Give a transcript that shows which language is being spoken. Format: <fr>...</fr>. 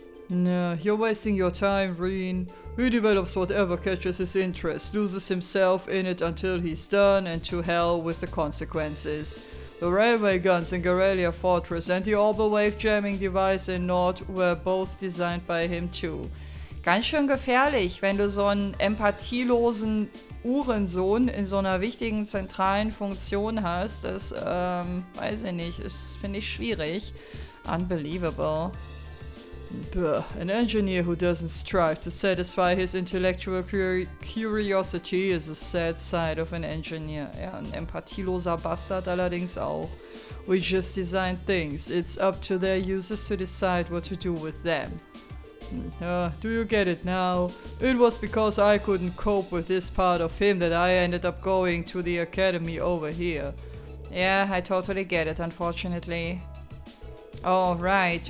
<en>No, you're wasting your time, Reen. He develops whatever catches his interest, loses himself in it until he's done, and to hell with the consequences. The railway guns in Garrelia Fortress and the orbital wave jamming device in NOCH were both designed by him too.</en> <de>Ganz schön gefährlich, wenn du so einen empathielosen Uhrensohn in so einer wichtigen zentralen Funktion hast. Das, weiß ich nicht, das finde ich schwierig.</de> <en>Unbelievable. An engineer who doesn't strive to satisfy his intellectual curiosity is a sad side of an engineer.</en> <de>Ja, ein empathieloser Bastard allerdings auch.</de> <en>We just design things. It's up to their users to decide what to do with them. Do you get it now? It was because I couldn't cope with this part of him that I ended up going to the academy over here. Yeah, I totally get it, unfortunately. Oh, right.</en>